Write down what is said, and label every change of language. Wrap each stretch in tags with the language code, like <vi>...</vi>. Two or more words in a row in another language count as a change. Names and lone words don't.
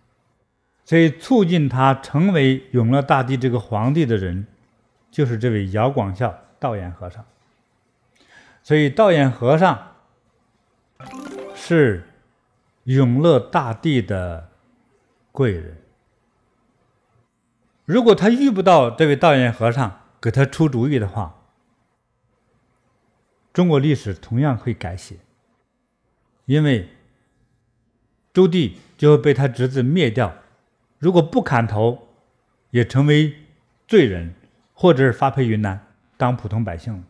<zh>所以促進他成為永樂大帝這個皇帝的人，就是這位姚廣孝道偃和尚。所以道偃和尚是永樂大帝的貴人。如果他遇不到這位道偃和尚給他出主意的話，中國歷史同樣會改寫。因為朱棣就會被他侄子滅掉，如果不砍頭，也成為罪人，或者是發配雲南當普通百姓了。</zh>